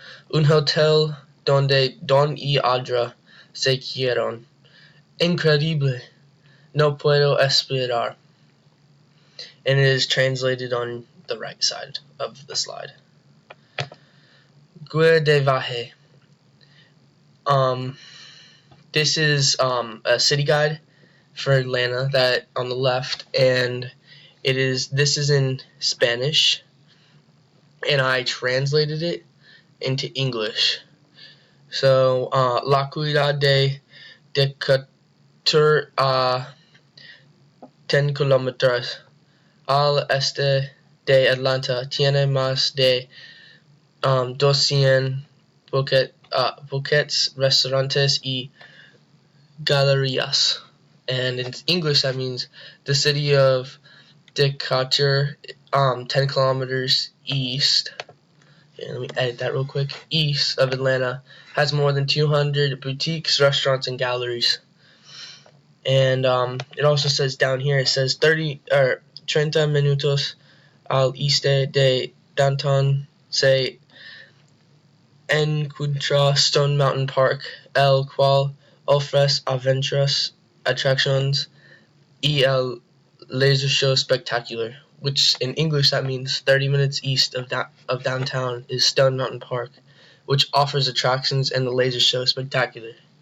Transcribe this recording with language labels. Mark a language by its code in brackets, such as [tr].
[es] Un hotel donde Don y Audra se quedaron. Increíble. No puedo esperar. [en] And it is translated on the right side of the slide. [es] Guia de viaje. [en] This is a city guide for Atlanta that on the left, and this is in Spanish, and I translated it into English. [es] So la ciudad de Decatur a 10 kilómetros al este de Atlanta tiene más de 200 boutiques, restaurantes y galerías. [en] And in English that means the city of Decatur, 10 kilometers east. Let me edit that real quick. East of Atlanta has more than 200 boutiques, restaurants, and galleries. And it also says down here, it says [es] 30 minutos al este de downtown se encuentra Stone Mountain Park, el cual ofrece aventuras, attractions, y el laser show spectacular, [en] which in English that means 30 minutes east of downtown is Stone Mountain Park, which offers attractions and the laser show spectacular.